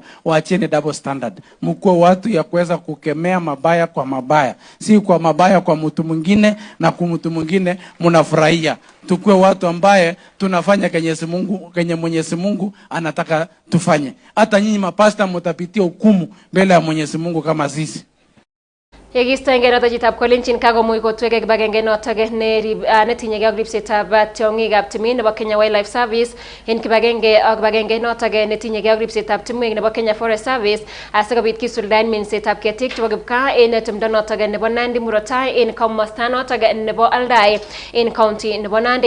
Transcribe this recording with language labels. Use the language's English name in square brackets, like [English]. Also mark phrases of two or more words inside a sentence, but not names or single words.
[Swahili] Waacheni [English] double standard. [Swahili] Mkuwe watu ya kuweza kukemea mabaya kwa mabaya, si kwa mabaya kwa mtu mwingine na kwa mtu mwingine mnafurahia. Tukue watu ambaye tunafanya kenye Mwenyezi Mungu anataka tufanye. Hata nyinyi mapasta mtapitia hukumu mbele ya Mwenyezi Mungu kama sisi. [Kalenjin] Yegistoenge noto chitab kolenjin kakomuch kotwege kibagenge notok netinyegei ak ripsetab tiong'ikab timin nebo Kenya Wildlife Service en kibagenge ak kibagenge notok netinyegei ak ripsetab timwek nebo Kenya Forest Service asikobit kisuldaen minsetab ketik chebo kipkaa en tumdo notok nebo Nandi murot tai en komosta notok nebo Aldai en county nebo Nandi.